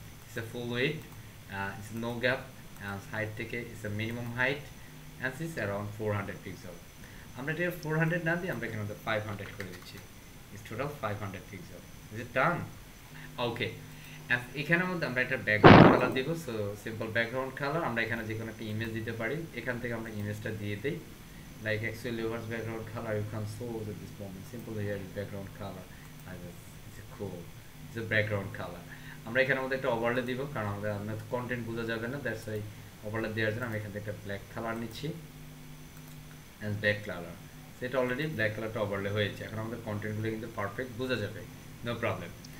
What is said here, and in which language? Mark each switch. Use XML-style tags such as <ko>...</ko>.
<en>It's a full width, it's no gap, height থেকে it's a minimum height and it's around 400 pixel.</en> <bn>আমরা এটা 400 না দিয়ে আমরা এখানে 500 করে দিচ্ছি।</bn> <en>It's total 500 pixel. Is it done?</en> <bn>ওকে, এখানের মধ্যে আমরা একটা ব্যাকগ্রাউন্ড কালার দিব।</bn> <en>so simple background colour,</en> <bn>আমরা এখানে যে কোনো একটা ইমেজ দিতে পারি। এখান থেকে আমরা ইমেজটা দিয়ে দিই।</bn> <en>Like actually yours background color you can choose at this moment. Simple here is background color. It's a cool. It's a background color.</en> <bn>আমরা এখানের মধ্যে একটা ওভারলে দিব, কারণ আমাদের কন্টেন্ট বোঝা যাবে না, দ্যাটস ওয়াই ওভারলে দেওয়ার জন্য আমি এখান থেকে একটা ব্ল্যাক কালার নিচ্ছি অ্যান্ড ব্ল্যাক কালার। সেটা অলরেডি ব্ল্যাক কালারটা ওভারলে হয়েছে। এখন আমাদের কন্টেন্টগুলো কিন্তু পারফেক্ট বোঝা যাবে, নো প্রবলেম।</bn>